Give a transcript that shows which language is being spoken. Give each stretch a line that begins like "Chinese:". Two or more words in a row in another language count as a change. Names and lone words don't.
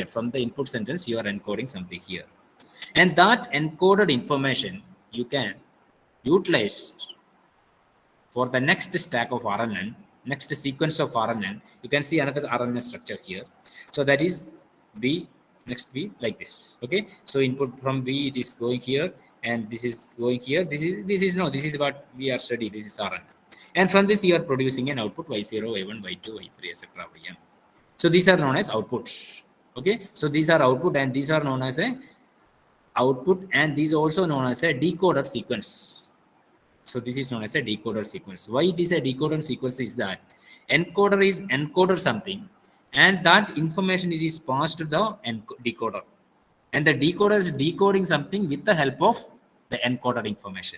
English: From the input sentence, you are encoding something here. And that encoded information you can utilize for the next stack of RNN, next sequence of RNN. You can see another RNN structure here. So that is B, next B like this. Okay, so input from B it is going here, and this is going here. This is what we are studying. This is RNN. And from this you are producing an output y0, y1, y2, y3, etc. yn. So these are known as outputs. Okay, so these are output, and these are known as a output, and these are also known as a decoder sequence. So this is known as a decoder sequence. Why it is a decoder sequence is that encoder is encoded something, and that information is passed to the decoder, and the decoder is decoding something with the help of the encoded information.